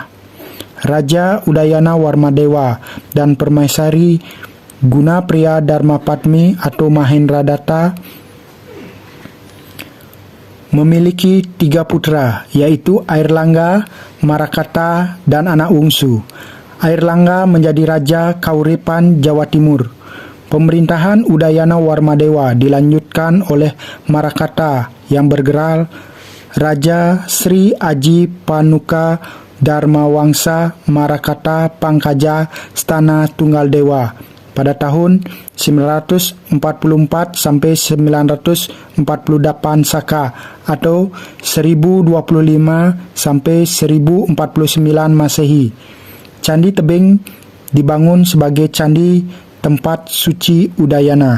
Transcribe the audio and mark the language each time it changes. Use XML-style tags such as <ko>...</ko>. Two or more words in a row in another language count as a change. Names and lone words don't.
<id>Raja Udayana Warmadewa dan Permaisari Guna Priya Dharma Padmi atau Mahendra Datta memiliki 3 putra, yaitu Airlangga, Marakata, dan anak bungsu. Airlangga menjadi Raja Kauripan Jawa Timur. Pemerintahan Udayana Warmadewa dilanjutkan oleh Marakata yang bergelar Raja Sri Aji Panuka Dharma Wangsa Marakata Pangkaja Stana Tunggal Dewa pada tahun 944 sampai 948 Saka atau 1025 sampai 1049 Masehi. Candi Tebing dibangun sebagai candi tempat suci Udayana.</id>